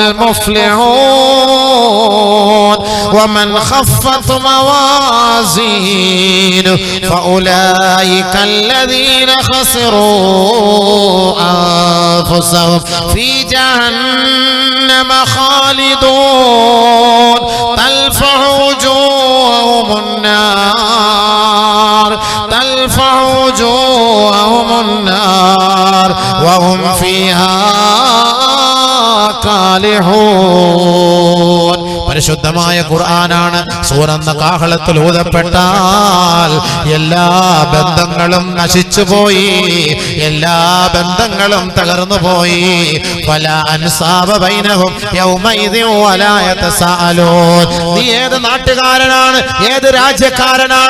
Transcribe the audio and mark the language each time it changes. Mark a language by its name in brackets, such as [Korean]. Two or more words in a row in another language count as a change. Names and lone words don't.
[Arabic] المفلحون ومن خفت موازينه فأولئك الذين خسروا أنفسهم في جهنم خالدون تلفح وجوههم النار تلفح وجوههم النار وهم فيها കാലിഹൂൻ [Malayalam] പരിശുദ്ധമായ ഖുർആനാണ് സൂറന്ന കാഹളത്തിൽ ഊതപ്പെട്ടാൽ എല്ലാ ബന്ധങ്ങളും നശിച്ചുപോയി എല്ലാ ബന്ധങ്ങളും തകർന്നുപോയി [Arabic] فلا أنساب بينهم يومئذ ولا يتساءلون [Malayalam] നീ ഏത് നാട്ടുകാരനാണ് ഏത് രാജ്യക്കാരനാണ്